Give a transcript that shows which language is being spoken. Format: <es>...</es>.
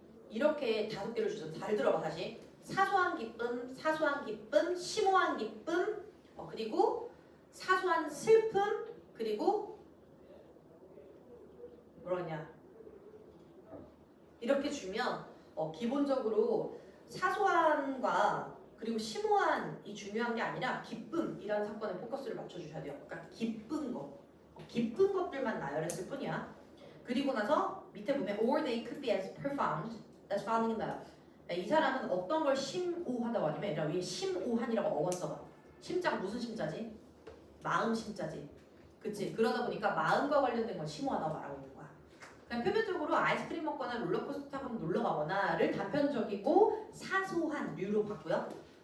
<ko>이렇게 5개를 주죠. 잘 들어봐 다시. 사소한 기쁨, 사소한 기쁨, 심오한 기쁨, 그리고 사소한 슬픔, 그리고 뭐라냐 이렇게 주면 기본적으로 사소한과 그리고 심오한이 중요한 게 아니라 기쁨이라는 사건에 포커스를 맞춰주셔야 돼요. 그러니까 기쁜 것들만 나열했을 뿐이야. 그리고 나서 밑에 보면</ko> <en>or they could be as profound as finding in love.</en> <ko>이 사람은 어떤 걸 심오하다고 하냐면 얘들아 위에 심오한이라고 어원 써봐. 심자가 무슨 심자지? 마음 심자지. 그치? 그러다 보니까 마음과 관련된 건 심오하다고 말하고 있는 거야. 그냥 표면적으로 아이스크림 먹거나 롤러코스터 타고 놀러 가거나를 단편적이고 사소한 류로 봤고요.</ko>